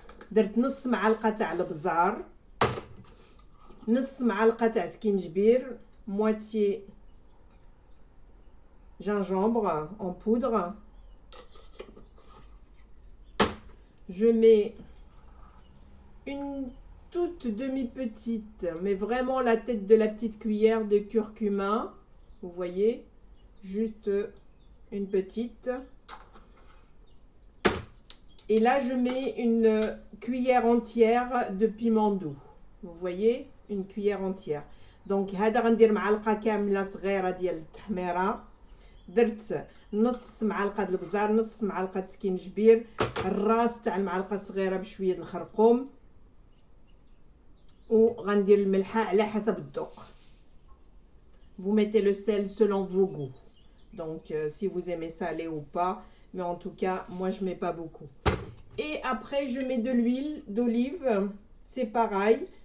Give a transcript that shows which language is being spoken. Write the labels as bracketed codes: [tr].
[ar] درت نص معلقه تاع البزار، نص معلقه تاع سكينجبير، [fr] moitié gingembre en poudre. Je mets une toute demi-petite, mais vraiment la tête de la petite cuillère de curcuma. Vous voyez, juste une petite. Et là, je mets une cuillère entière de piment doux. Vous voyez, une cuillère entière. [ar] Donc, هذا غندير معلقة كاملة صغيرة ديال التحميرة. درت نص معلقة البزار، نص معلقة سكينجبير، الراس تاع المعلقة الصغيرة بشوية الخرقوم، وغندير الملحة على حسب الذوق. [fr] Vous mettez le sel selon vos goûts. Donc, si vous aimez salé ou pas, mais en tout cas, moi je mets pas beaucoup. Et après, je mets de l'huile d'olive. C'est pareil.